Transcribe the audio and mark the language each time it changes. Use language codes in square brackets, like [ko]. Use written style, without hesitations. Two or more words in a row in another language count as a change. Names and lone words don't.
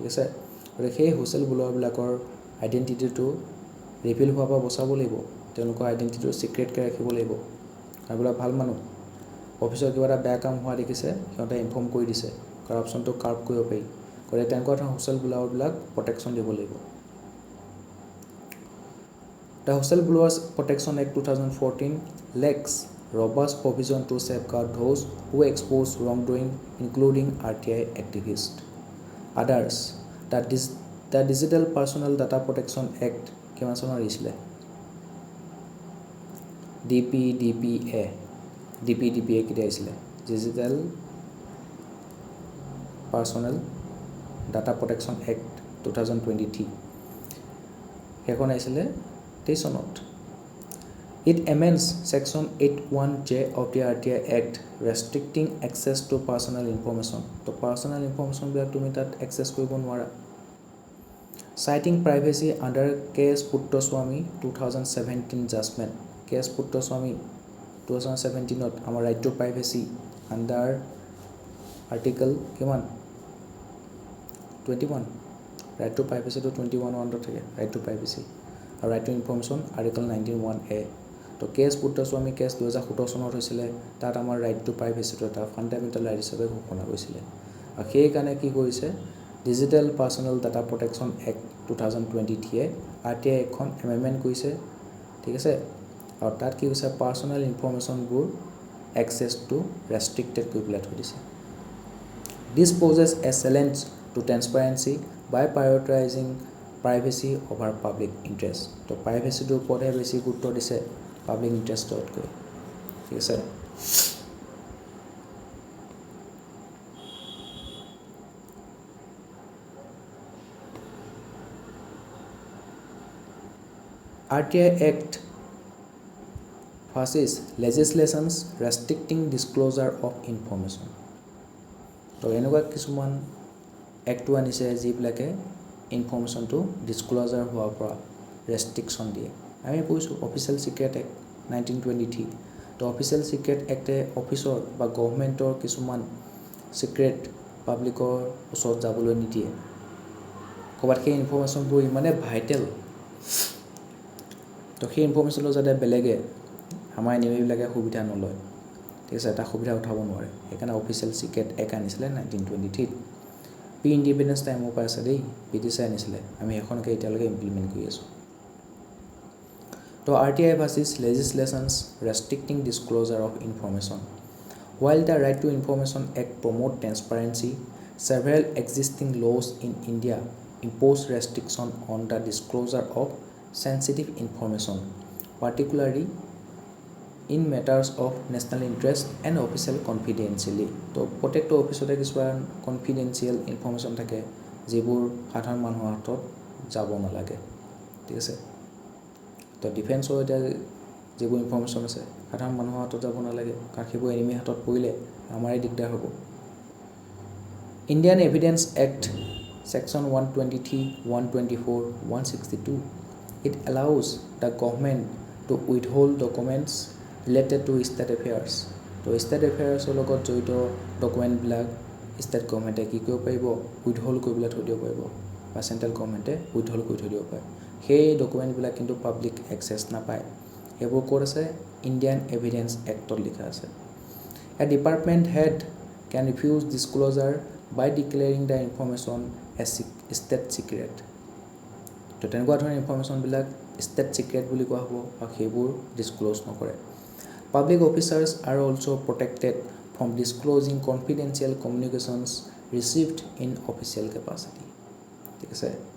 [as] আছে গতিকে সেই [en] whistle blowerবিলাকৰ identityটো reveal [as] হোৱাৰ পৰা বচাব লাগিব তেওঁলোকৰ আইডেণ্টিটিটো ছিক্ৰেটকৈ ৰাখিব লাগিব এইবিলাক ভাল মানুহ অফিচৰ কিবা এটা বেয়া কাম হোৱা দেখিছে সিহঁতে ইনফৰ্ম কৰি দিছে [en] corruptionটো curb [as] কৰিব পাৰি গতিকে তেনেকুৱা ধৰণৰ [en] whistle blowerবিলাক [as] প্ৰটেকশ্যন দিব লাগিব [en] The Whistleblowers Protection Act 2014 lacks robust provision to safeguard those who expose wrongdoing, including RTI activists. Others, the Digital Personal Data Protection Act [as] কিমান চনৰ আহিছিলে [en] DPDPA [as] কেতিয়া আহিছিলে [en] Digital Personal Data Protection Act 2023 [as] সেইখন আহিছিলে 23 চনত [en] It amends Section 81J of the RTI Act restricting access to personal information. [as] তো [en] personal information [as] বিলাক তুমি তাত access কৰিব নোৱাৰা [en] Citing privacy under K.S. Puttoswamy 2017 judgment. K.S. Puttoswamy 2017 আমাৰ right to privacy under article কিমান 21 right to privacy to 21 under থাকে right to privacy আৰু right to information article 19(1)(a) তো K.S. [as] Puttoswamy কেছ 2017 চনত হৈছিলে তাত আমাৰ [en] right to privacy to [as] এটা [en] fundamental right [as] হিচাপে ঘোষণা কৰিছিলে আৰু সেইকাৰণে কি কৰিছে Digital Personal Data Protection Act 2023 RTI এখন এমেণ্ডমেণ্ট কৰিছে ঠিক আছে আৰু তাত কি হৈছে [en] personal informationবোৰ accessটো restricted [as] কৰি পেলাই থৈ দিছে [en] This poses a challenge to transparency by prioritizing privacy over public interest. [as] তো privacyটোৰ ওপৰতহে বেছি গুৰুত্ব দিছে [en] public interestতকৈ [as] ঠিক আছে [en] RTI Act versus legislations restricting disclosure of information. [as] তো এনেকুৱা কিছুমান এক্টটো আনিছে যিবিলাকে ইনফৰমেশ্যনটো ডিছক্ল'জাৰ হোৱাৰ পৰা ৰেষ্ট্ৰিকশ্যন দিয়ে আমি কৈছোঁ অফিচিয়েল ছিক্ৰেট এক্ট 1923 তো অফিচিয়েল ছিক্ৰেট এক্টে অফিচৰ বা গভৰ্ণমেণ্টৰ কিছুমান ছিক্ৰেট পাব্লিকৰ ওচৰত যাবলৈ নিদিয়ে ক'ৰবাত সেই ইনফৰমেশ্যনবোৰ ইমানে ভাইটেল তো সেই ইনফৰমেশ্যনটো যাতে বেলেগে আমাৰ এনিমিবিলাকে সুবিধা নলয় ঠিক আছে এটা সুবিধা উঠাব নোৱাৰে সেইকাৰণে অফিচিয়েল ছিক্ৰেট এক্ট আনিছিলে 1923 [en] pre independence timeৰ [as] পৰা আছে দেই ব্ৰিটিছে আনিছিলে আমি এখনকৈ এতিয়ালৈকে ইমপ্লিমেণ্ট কৰি আছোঁ তো [en] RTI versus legislations restricting disclosure of information. While the Right to Information Act promotes transparency, several existing laws in India impose restriction on the disclosure of sensitive information, particularly in matters of national interest and official confidentiality. [as] তো প্ৰত্যেকটো অফিচতে কিছুমান [en] confidential information [as] থাকে যিবোৰ সাধাৰণ মানুহৰ হাতত যাব নালাগে ঠিক আছে তো ডিফেন্সৰ এতিয়া যিবোৰ ইনফৰমেশ্যন আছে সাধাৰণ মানুহৰ হাতত যাব নালাগে কাৰণ সেইবোৰ এনিমি হাতত পৰিলে আমাৰে দিগদাৰ হ'ব [en] Indian Evidence Act Section 123, 124, 162 it allows the government to withhold documents related to state affairs. [as] তো [en] state affairs [as] লগত জড়িত ডকুমেণ্টবিলাক [en] state governmentে [as] কি কৰিব পাৰিব উইথহল্ড কৰিবলৈ থৈ দিব পাৰিব বা [en] central governmentে [as] উইথহল্ড কৰি থৈ দিব পাৰে সেই ডকুমেণ্টবিলাক কিন্তু [en] public access [as] নাপায় সেইবোৰ ক'ত আছে ইণ্ডিয়ান [en] Evidence Actত [as] লিখা আছে [en] a department head can refuse disclosure by declaring the information as state secret [as] তো তেনেকুৱা ধৰণৰ ইনফৰমেশ্যনবিলাক ষ্টেট চিক্ৰেট বুলি কোৱা হ'ব আৰু সেইবোৰ ডিছক্লোজ নকৰে [en] public officers are also protected from disclosing confidential communications received in official capacity [as] ঠিক আছে